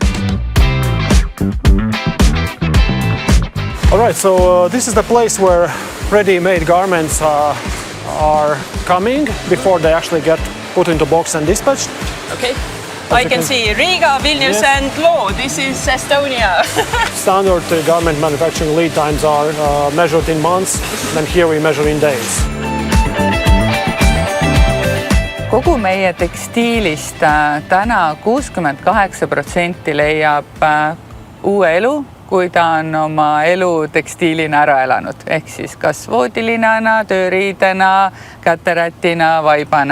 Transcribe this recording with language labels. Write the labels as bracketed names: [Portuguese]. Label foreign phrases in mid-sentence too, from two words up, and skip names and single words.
[English] All right, so this is the place where ready-made garments are coming before they actually get put into box and dispatched. Okay. I can see Riga, Vilnius, and Loo. This is Estonia. Standard garment manufacturing lead times are measured in months, and here we measure in days. [Estonian] Kogu meie tekstiilist täna 68% leiab uue elu kui ta on oma elu tekstiilina ära elanud, ehk siis kas voodilinana, tööriidena, käterätina, vaibana.